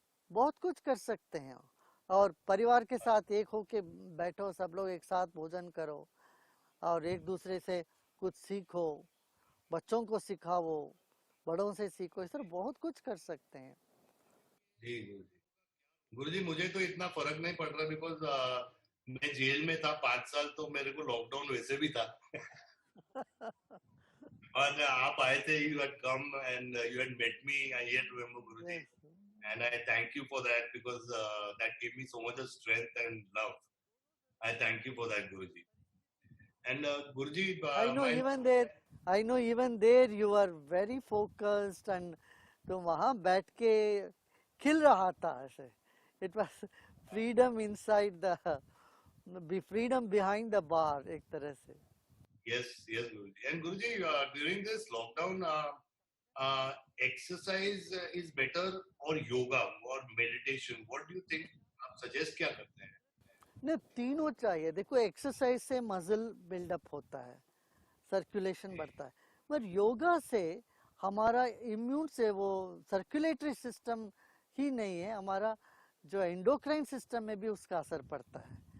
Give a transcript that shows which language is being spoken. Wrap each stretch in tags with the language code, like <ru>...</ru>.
<hi>बहुत कुछ कर सकते हैं। और परिवार के साथ एक होके बैठो, सब लोग एक साथ भोजन करो और एक दूसरे से कुछ सीखो, बच्चों को सिखाओ, बड़ों से सीखो, इस तरह बहुत कुछ कर सकते हैं। जी गुरुजी, मुझे तो इतना फर्क नहीं पड़ रहा बिकॉज मैं जेल में था 5 साल, तो मेरे को लॉकडाउन वैसे भी था। और आप आए थे,</hi> <en>you had come and you had met me. I yet remember Guruji, Yes. and I thank you for that because that gave me so much of strength and love. I thank you for that, Guruji. And Guruji, I know my even there, I know even there you are very focused and</en> <hi>तुम वहाँ बैठ के खिल रहा था ऐसे।</hi> <en>It was freedom inside the, be freedom behind the bar</en> <hi>एक तरह से।</hi> <en>yes, Guruji. And Guruji, during this lockdown, exercise is better or yoga or meditation? What do you think?</en> <hi>आप suggest क्या करते हैं? नहीं, तीनों चाहिए। देखो एक्सरसाइज से मसल बिल्डअप होता है, सर्कुलेशन बढ़ता है, पर योगा से हमारा इम्यून से वो सर्कुलेटरी सिस्टम ही नहीं है, हमारा जो एंडोक्राइन सिस्टम में भी उसका असर पड़ता है।</hi>